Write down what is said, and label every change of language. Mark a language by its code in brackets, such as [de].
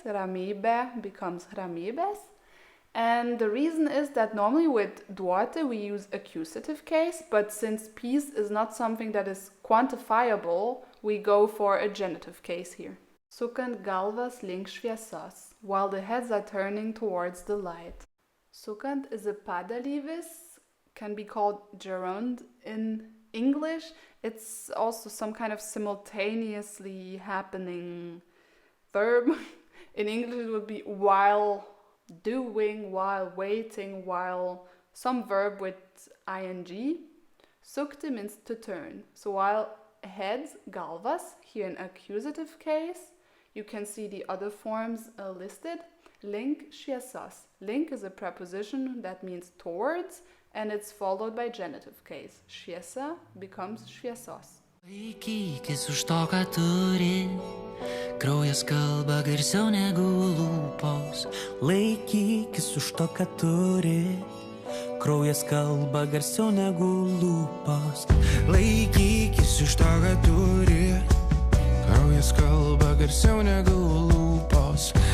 [en] Ramybė becomes ramybės. And the reason is that normally with duoti we use accusative case, but since peace is not something that is quantifiable, we go for a genitive case here. Sukant galvas link šviesos, while the heads are turning towards the light. Sukant is a padalyvis, can be called gerund in English. It's also some kind of simultaneously happening verb. In English it would be while doing, while waiting, while some verb with ing. Sukti means to turn. So while heads, galvas, here in accusative case, you can see the other forms listed. Link šviesos. Link is a preposition that means towards, and it's followed by genitive case. Šviesa becomes šviesos. [lt] Laikykis už to, ką turi, kraujas kalba garsiau negu lūpos. Laikykis už to, ką turi, kraujas kalba garsiau negu lūpos. Laikykis iš to, ką turi, kraujas kalba garsiau negu lūpos.